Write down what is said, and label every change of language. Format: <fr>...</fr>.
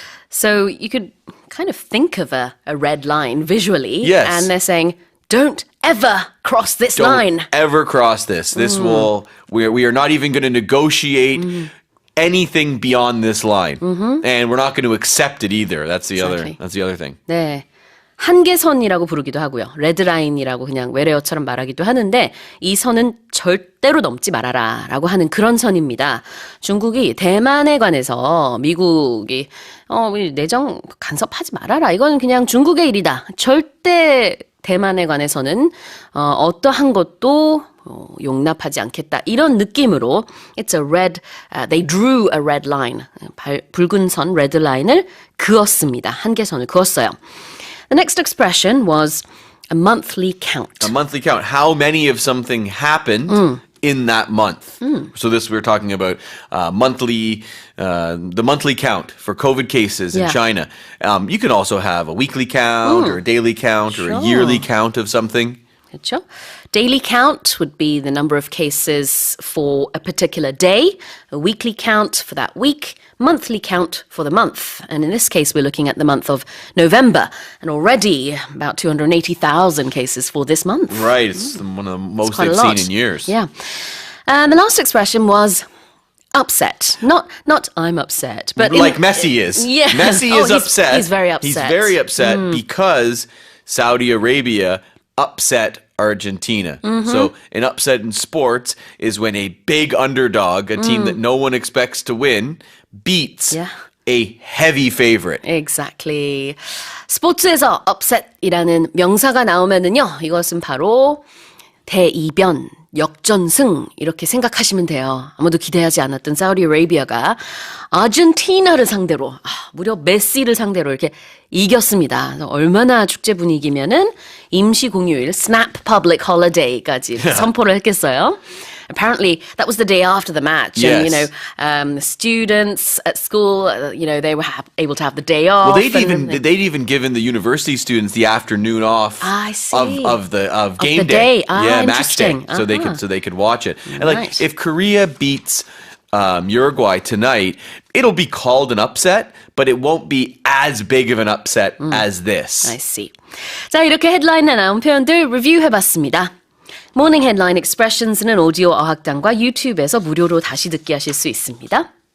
<en>So you could kind of think of a red line visually. Yes. And they're saying, don't ever cross this line. Don't ever cross this. This will, we are not even going to negotiate anything beyond this line. And we're not going to accept it either. That's the other thing.</en> <ko>네. 한계선이라고 부르기도 하고요. 레드라인이라고 그냥 외래어처럼 말하기도 하는데 이 선은 절대로 넘지 말아라 라고 하는 그런 선입니다. 중국이 대만에 관해서 미국이 내정 간섭하지 말아라. 이건 그냥 중국의 일이다. 절대 대만에 관해서는 어떠한 것도 용납하지 않겠다. 이런 느낌으로</ko> <en>it's a red, they drew a red line.</en> <ko>붉은 선, red line을 그었습니다. 한계선을 그었어요.</ko> <en>The next expression was a monthly count. A monthly count. How many of something happened in that month? So this we're talking about the monthly count for COVID cases in China. You can also have a weekly count or a daily count or a yearly count of something.</en> <ko>그렇죠?</ko> <en>Daily count would be the number of cases for a particular day, a weekly count for that week, monthly count for the month. And in this case, we're looking at the month of November, and already about 280,000 cases for this month. Right, it's one of the most they've seen in years. Yeah. The last expression was upset. Not I'm upset, but like Messi is. Yeah. Messi is upset. He's very upset. He's very upset because Saudi Arabia upset Argentina. So an upset in sports is when a big underdog, a team that no one expects to win, beats a heavy favorite. Exactly.</en> <ko>스포츠에서 upset이라는 명사가 나오면은요, 이것은 바로 대이변, 역전승 이렇게 생각하시면 돼요. 아무도 기대하지 않았던 사우디아라비아가 아르헨티나를 상대로 무려 메시를 상대로 이렇게 이겼습니다. 얼마나 축제 분위기면은 임시 공휴일 snap public holiday까지 선포를 했겠어요.</ko> <en>Apparently, that was the day after the match. Yes. And, the students at school, they were able to have the day off. Well, they'd even given the university students the afternoon off of game day. Match day, so they could watch it. And like if Korea beats Uruguay tonight, it'll be called an upset, but it won't be as big of an upset as this. I see.</en> <ko>자, 이렇게 헤드라인에 나온 표현들 리뷰해봤습니다. 모닝 헤드라인 익스프레션스는 오디오 어학당과 유튜브에서 무료로 다시 듣기 하실 수 있습니다.</ko>